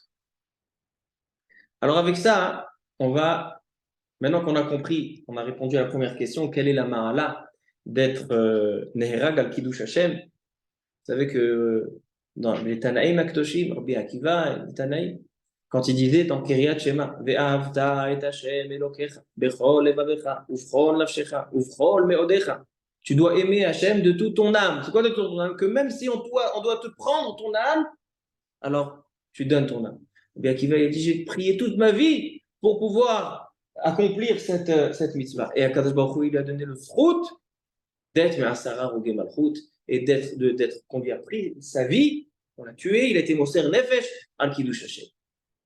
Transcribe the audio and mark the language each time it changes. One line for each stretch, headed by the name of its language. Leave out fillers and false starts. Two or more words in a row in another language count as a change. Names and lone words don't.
French: Alors avec ça, maintenant qu'on a compris, on a répondu à la première question, quelle est la ma'ala d'être
Hebrew: נהרג על קידוש השם?
French: Vous savez que dans les
Hebrew: תנאים הקדושים,
French: Rabbi Akiva, les Tanaïm, quand il disait dans Kiryat Shema,
Hebrew: ואהבת את השם אלהיך בכל לבבך ובכל נפשך ובכל מאדך.
French: Tu dois aimer Hashem de toute ton âme. C'est quoi de toute ton âme? Que même si on doit te prendre ton âme, alors tu donnes ton âme. Rabbi Akiva il a dit, j'ai prié toute ma vie pour pouvoir accomplir cette mitzvah. Et Akadosh Baruch Hu, il a donné le fruit d'être
Hebrew: עשרה הרוגי מלכות
French: et d'être qu'on lui a pris sa vie, on l'a tué, il a été
Hebrew: מוסר נפש על קידוש השם.